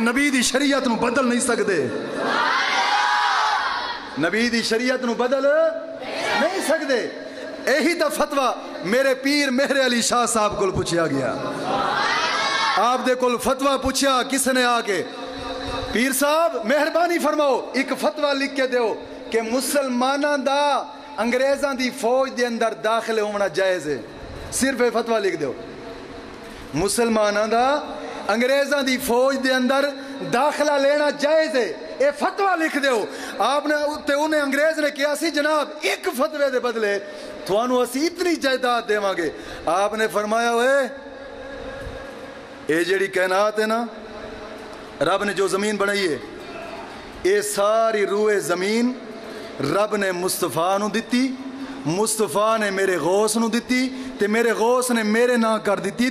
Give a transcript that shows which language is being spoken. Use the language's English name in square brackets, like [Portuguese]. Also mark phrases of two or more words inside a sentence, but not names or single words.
[Punjabi] نبی دی شریعت نو بدل نہیں سکدے، نبی دی شریعت نو بدل نہیں سکدے. یہی تا فتویٰ میرے پیر مہر علی شاہ صاحب کو پوچھیا گیا. آپ دے کول فتویٰ پوچھیا کس نے آ کے، پیر صاحب مہربانی فرماؤ ایک فتویٰ لکھ کے دیو کہ مسلماناں دا انگریزاں دی فوج دے اندر داخل ہونا جائز ہے. صرف یہ فتویٰ لکھ دیو، مسلماناں دا انگریزاں دی فوج دے اندر داخلہ لینا جائز ہے. اے فتویٰ لکھ دیو. آپ نے انہیں انگریز نے کیا سی جناب ایک فتوے دے بدلے تھوانو اسی اتنی جائیداد دیواں گے. آپ نے فرمایا ہوئے اے جیڑی کائنات ہے نا، رب نے جو زمین بنائی ہے، اے ساری روئے زمین رب نے مصطفیٰ نو دیتی، مصطفیٰ نے میرے غوث نو دیتی، تے میرے غوث نے میرے نام کر دیتی.